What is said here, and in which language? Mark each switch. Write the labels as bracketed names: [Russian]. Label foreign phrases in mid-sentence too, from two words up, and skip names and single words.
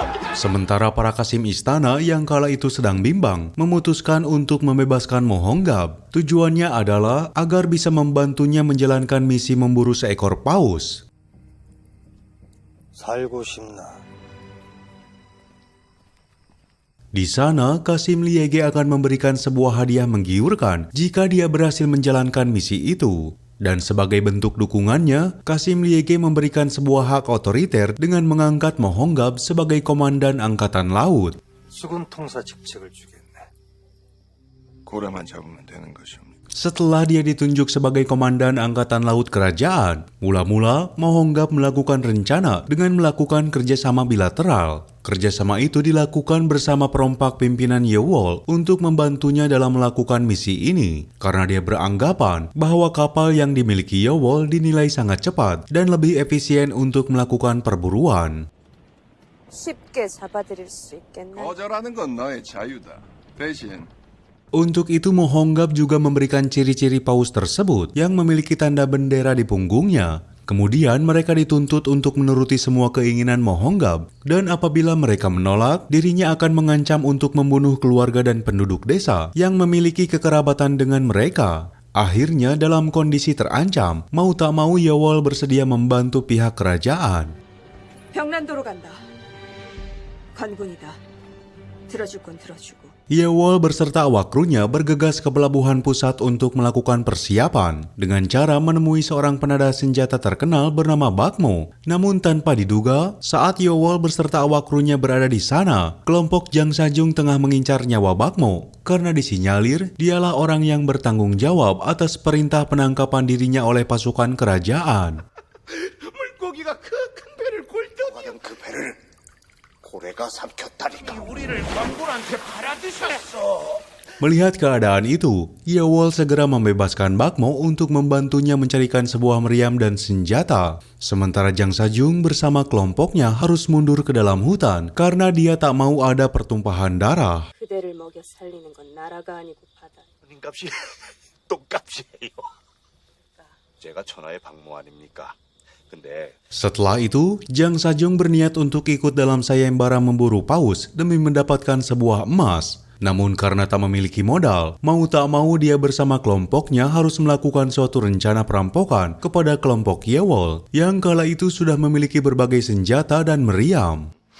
[Indonesian] Sementara para kasim istana yang kala itu sedang bimbang memutuskan untuk membebaskan Mohonggab. Tujuannya adalah agar bisa membantunya menjalankan misi memburu seekor paus. [Korean] 살고 싶나? [Indonesian] Di sana, Kasim Liege akan memberikan sebuah hadiah menggiurkan jika dia berhasil menjalankan misi itu. Dan sebagai bentuk dukungannya, Kasim Liege memberikan sebuah hak otoriter dengan mengangkat Mohonggab sebagai komandan angkatan laut. [Korean] 수군 통사 직책을 주겠네. 고래만 잡으면 되는 것입니다. [Indonesian] Setelah dia ditunjuk sebagai komandan angkatan laut kerajaan, mula-mula Mohonggab melakukan rencana dengan melakukan kerjasama bilateral. Kerjasama itu dilakukan bersama perompak pimpinan Yewol untuk membantunya dalam melakukan misi ini, karena dia beranggapan bahwa kapal yang dimiliki Yewol dinilai sangat cepat dan lebih efisien untuk melakukan perburuan. [Korean] 쉽게 잡아들일 수 있겠네. 거절하는 건 너의 자유다. 대신 [Indonesian] Untuk itu Mohonggab juga memberikan ciri-ciri paus tersebut yang memiliki tanda bendera di punggungnya. Kemudian mereka dituntut untuk menuruti semua keinginan Mohonggab, dan apabila mereka menolak, dirinya akan mengancam untuk membunuh keluarga dan penduduk desa yang memiliki kekerabatan dengan mereka. Akhirnya dalam kondisi terancam, mau tak mau Yewol bersedia membantu pihak kerajaan. [Korean] 병란도로 간다. 관군이다. 들어줄 건 들어주고. [Indonesian] Yewol beserta awak krunya bergegas ke pelabuhan pusat untuk melakukan persiapan dengan cara menemui seorang penada senjata terkenal bernama Bakmo. Namun tanpa diduga, saat Yewol beserta awak krunya berada di sana, kelompok Jang Sajung tengah mengincar nyawa Bakmo karena disinyalir dialah orang yang bertanggung jawab atas perintah penangkapan dirinya oleh pasukan kerajaan. [Korean] 물고기가 그 큰 배를 굴더니 그 배를 고래가 삼켰다니까. 우리를 광군한테 팔아드셨어. [Indonesian] Melihat keadaan itu, Yewol segera membebaskan Bakmo untuk membantunya mencarikan sebuah meriam dan senjata. Sementara Jang Sajung bersama kelompoknya harus mundur ke dalam hutan karena dia tak mau ada pertumpahan darah. [Korean] 그대를 먹여 살리는 건 나라가 아니고 바다. 값이 똥값이에요. 제가 천하의 박모 아닙니까? 근데 [Indonesian] Setelah itu, Jang Sajung berniat untuk ikut dalam sayembara memburu paus demi mendapatkan sebuah emas. Namun karena tak memiliki modal, mau tak mau dia bersama kelompoknya harus melakukan suatu rencana perampokan kepada kelompok Yewol yang kala itu sudah memiliki berbagai senjata dan meriam.